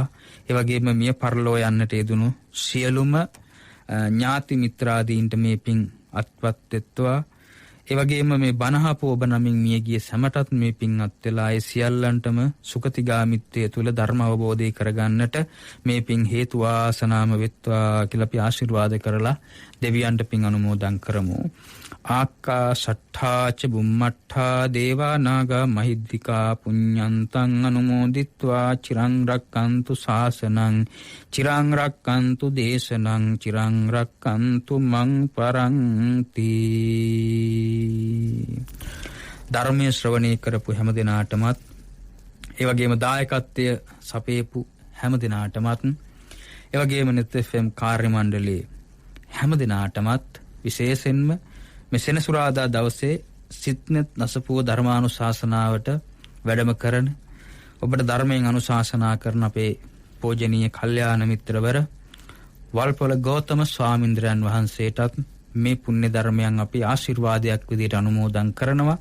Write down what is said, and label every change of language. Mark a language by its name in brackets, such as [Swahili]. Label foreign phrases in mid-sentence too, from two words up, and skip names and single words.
[Sinhala] ඒ වගේම මිය පරලෝ යන්නට යෙදුණු සියලුම ඥාති මිත්‍රාදීන්ට මේ පින් අත්පත් වෙත්වා. ඒ වගේම මේ බණහපු ඔබ නමින් මියගිය සැමටත් මේ පින් අත් වෙලා ඒ සියල්ලන්ටම සුගතිගාමිත්වයේ තුල ධර්ම අවබෝධය කරගන්නට මේ පින් හේතු වාසනාම වෙත්වා කියලා අපි ආශිර්වාද කරලා දෙවියන්ට පින් අනුමෝදන් කරමු. [Pali] ආකාශට්ඨා ච බුම්මට්ඨා දේවා නාග මහිද්దికා පුඤ්ඤන්තං අනුමෝදිත්වා චිරං රක්칸තු ශාසනං චිරං රක්칸තු දේශනං චිරං රක්칸තු මං පරන්ති. [Sinhala] ධර්මයේ ශ්‍රවණය කරපු හැම දිනාටමත් ඒ වගේම දායකත්වය සපේපු හැම දිනාටමත් ඒ වගේම net fm කාර්ය මණ්ඩලයේ හැම දිනාටමත් විශේෂයෙන්ම මේ සෙනසුරාදා දවසේ සිත්නෙත් නසපුව ධර්මානුශාසනාවට වැඩම කරන ඔබට ධර්මයෙන් අනුශාසනා කරන අපේ පූජනීය කල්යාණ මිත්‍රවර වල්පොළ ගෞතම ස්වාමීන්ද්‍රයන් වහන්සේටත් මේ පුණ්‍ය ධර්මයන් අපි ආශිර්වාදයක් විදිහට අනුමෝදන් කරනවා.